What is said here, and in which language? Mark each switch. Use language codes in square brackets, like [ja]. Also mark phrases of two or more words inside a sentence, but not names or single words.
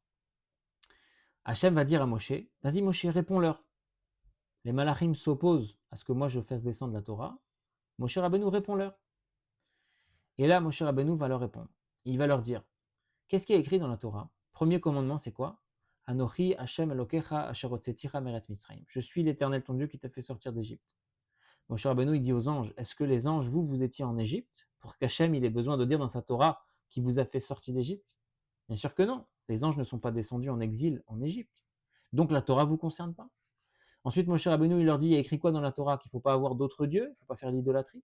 [fr] Hachem va dire à Moshe: vas-y Moshe, réponds-leur. Les malachim s'opposent à ce que moi je fasse descendre la Torah. Moshe Rabbeinu, répond-leur. Et là, Moshe Rabbeinu va leur répondre. Il va leur dire: qu'est-ce qui est écrit dans la Torah? Premier commandement, c'est quoi? [he] אנכי ה' אלהיך אשר הוצאתיך מארץ מצרים. [fr] Je suis l'Éternel ton Dieu qui t'a fait sortir d'Égypte. Moshe Rabbeinu, il dit aux anges: est-ce que les anges, vous étiez en Égypte pour qu'Hachem il ait besoin de dire dans sa Torah qu'il vous a fait sortir d'Égypte? Bien sûr que non. Les anges ne sont pas descendus en exil en Égypte. Donc la Torah ne vous concerne pas. Ensuite, Moshe Rabbeinu, il leur dit: il y a écrit quoi dans la Torah? Qu'il ne faut pas avoir d'autres dieux, il ne faut pas faire l'idolâtrie.